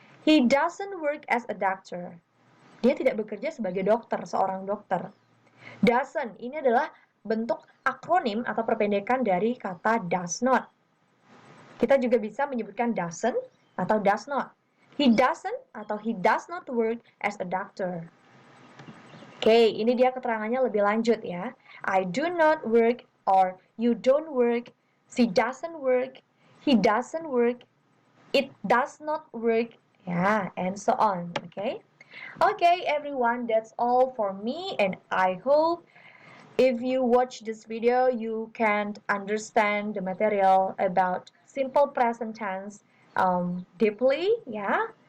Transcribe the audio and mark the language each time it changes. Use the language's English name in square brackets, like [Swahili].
[English] He doesn't work as a doctor. [Indonesian] Dia tidak bekerja sebagai dokter, seorang dokter. Doesn't, ini adalah bentuk akronim atau perpendekan dari kata does not. Kita juga bisa menyebutkan doesn't atau does not. [English] He doesn't atau he does not work as a doctor. [Indonesian] Oke, ini dia keterangannya lebih lanjut ya. [English] I do not work or you don't work. She doesn't work. He doesn't work. It does not work. Yeah, and so on. Okay? Okay, everyone, that's all for me and I hope If you watch this video, you can understand the material about simple present tense deeply, yeah.